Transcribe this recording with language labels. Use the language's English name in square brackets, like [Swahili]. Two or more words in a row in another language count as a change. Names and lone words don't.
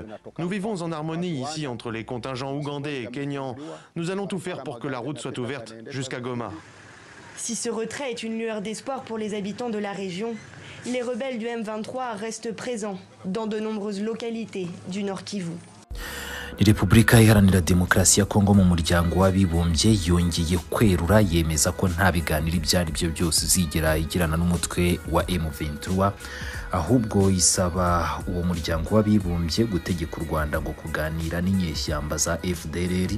[French] Nous vivons en harmonie ici entre les contingents ougandais et kenyans. Nous allons tout faire pour que la route soit ouverte jusqu'à Goma. Si ce retrait est une lueur d'espoir pour les habitants de la région, les rebelles du M23 restent présents dans de nombreuses localités du Nord Kivu. [Kinyarwanda] Ni Repubulika Iharanira Demokarasi ya Kongo mu muryango w'abibumbye yongeye kwerura yemeza ko nta biganiro ibyo ari byo byose zigera igirana n'umutwe wa M23, ahubwo isaba uwo muryango w'abibumbye gutegeka u Rwanda ngo kuganira n'inyeshyamba za FDLR.